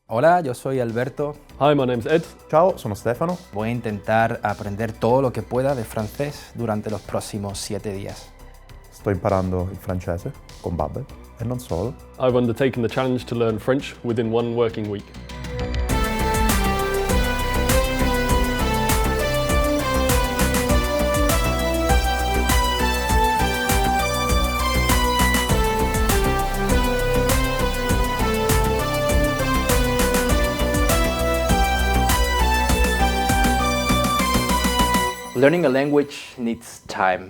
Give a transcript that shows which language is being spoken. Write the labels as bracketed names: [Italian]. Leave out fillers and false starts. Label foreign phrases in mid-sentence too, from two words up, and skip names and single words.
[Spanish] Hola, yo soy Alberto. [English] Hi, my name's Ed. [Italian] Ciao, sono Stefano. [Spanish] Voy a intentar aprender todo lo que pueda de francés durante los próximos 7 días. [Italian] Sto imparando il francese con Babbel e non solo. [English] I've undertaken the challenge to learn French within 1 working week. Learning a language needs time.